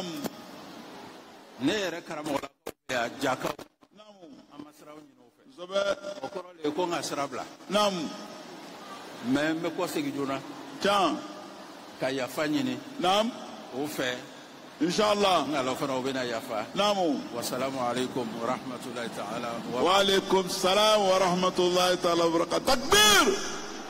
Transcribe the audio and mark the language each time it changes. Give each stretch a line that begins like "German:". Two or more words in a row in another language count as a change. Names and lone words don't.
Bambara: Ne yɛrɛ karamɔgɔlakaw bɛ yan jakaw. Naam. An ma siraw ɲini o fɛ. Kosɛbɛ. O kɔrɔ de ye ko n ka sira bila. Naam. Mais n bɛ kɔ segin joona. Tiɲɛ. Ka yafa ɲini. Naam. O fɛ. Inshallah. N ala fana o bɛna yafa. Naam.
Arabic: والسلام عليكم ورحمة الله تعالى وعليكم السلام ورحمة الله تعالى وبركاته.
Bambara: Takbir.